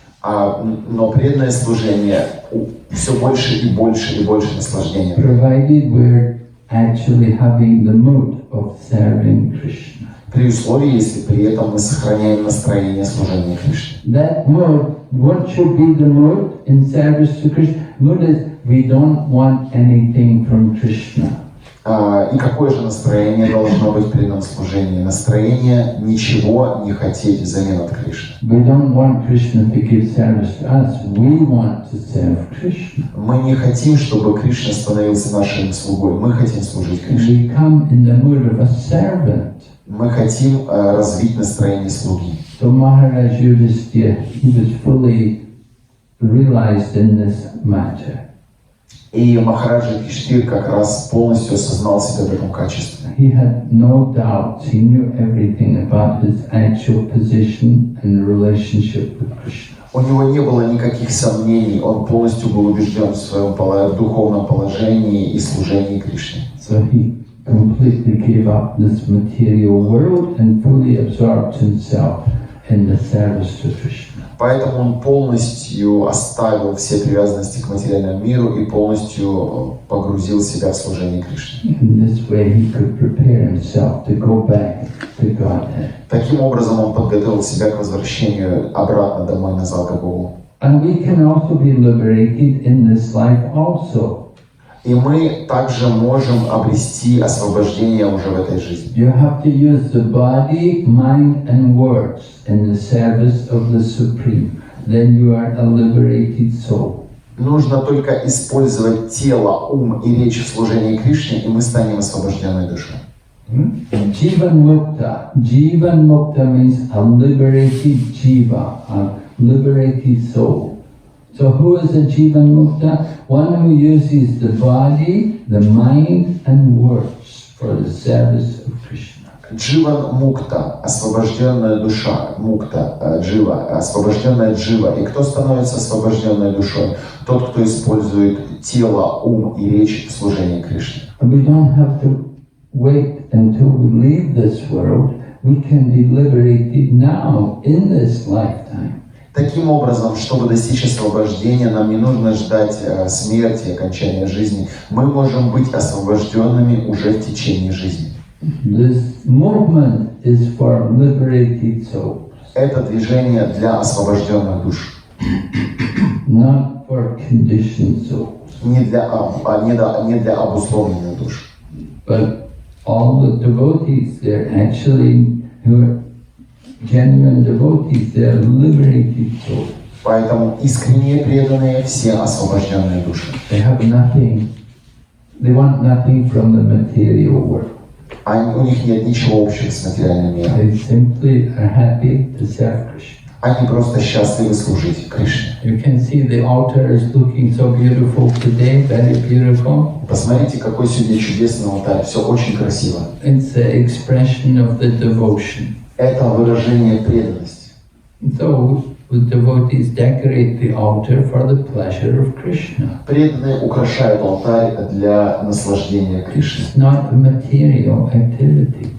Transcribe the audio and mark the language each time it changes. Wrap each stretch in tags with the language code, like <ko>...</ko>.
<ru>Но преданное служение все больше и больше и больше наслаждения.</ru> <en>Provided we're actually having the mood of serving Krishna.</en> <ru>При условии, если при этом мы сохраняем настроение служения Кришне.</ru> <en>That mood, what should be the mood in service to Krishna? Mood is we don't want anything from Krishna.</en> <ru>И какое же настроение должно быть при преданном служении? Настроение ничего не хотеть взамен от Кришны.</ru> <en>We don't want Krishna to give service to us. We want to serve Krishna.</en> <ru>Мы не хотим, чтобы Кришна становился нашим слугой. Мы хотим служить Кришне.</ru> <en>We come in the mood of a servant.</en> <ru>Мы хотим развить настроение слуги.</ru> <en>So Maharaj Yudhishthira, he was fully realized in this matter.</en> <ru>И Махараджа Юдхиштхир как раз полностью осознал себя в этом качестве.</ru> <en>He had no doubts. He knew everything about his actual position and relationship with Krishna.</en> <ru>У него не было никаких сомнений, он полностью был убежден в своем духовном положении и служении Кришне.</ru> <en>So he completely gave up this material world and fully absorbed himself in the service to Krishna.</en> <ru>Поэтому он полностью оставил все привязанности к материальному миру и полностью погрузил себя в служение Кришне.</ru> <en>In this way he could prepare himself to go back to Godhead.</en> <ru>Таким образом он подготовил себя к возвращению обратно домой назад к Богу.</ru> <en>And we can also be liberated in this life also.</en> <ru>И мы также можем обрести освобождение уже в этой жизни.</ru> <en>You have to use the body, mind and words in the service of the Supreme. Then you are a liberated soul.</en> <ru>Нужно только использовать тело, ум и речь в служении Кришне, и мы станем освобожденной душой.</ru> <en>Jivan Mukta. Jivan Mukta means a liberated jiva, a liberated soul. So who is a Jivan Mukta? One who uses the body, the mind and words for the service of Krishna.</en> <ru>Дживан Мукта, освобожденная душа, Мукта, Джива, освобожденная Джива. И кто становится освобожденной душой? Тот, кто использует тело, ум и речь в служении Кришне.</ru> <en>We don't have to wait until we leave this world. We can be liberated now in this lifetime.</en> <ru>Таким образом, чтобы достичь освобождения, нам не нужно ждать смерти, окончания жизни. Мы можем быть освобожденными уже в течение жизни.</ru> <en>This movement is for liberated souls.</en> <ru>Это движение для освобожденных душ.</ru> <en>Not for conditioned souls.</en> <ru>Не для обусловленных душ.</ru> <en>But all the devotees, they're actually, who are genuine devotees, they're liberated souls.</en> <ru>Поэтому искренние преданные все освобожденные души.</ru> <en>They have nothing, they want nothing from the material world.</en> <ru>У них нет ничего общего с материальным миром.</ru> <en>They simply are happy to serve Krishna.</en> <ru>Они просто счастливы служить Кришне.</ru> <en>You can see the altar is looking so beautiful today, very beautiful.</en> <ru>Посмотрите, какой сегодня чудесный алтарь. Все очень красиво.</ru> <en>It's the expression of the devotion.</en> <ru>Это выражение преданности.</ru> <en>So the devotees decorate the altar for the pleasure of Krishna.</en> <ru>Преданные украшают алтарь для наслаждения Кришны.</ru> <en>It's not a material activity.</en>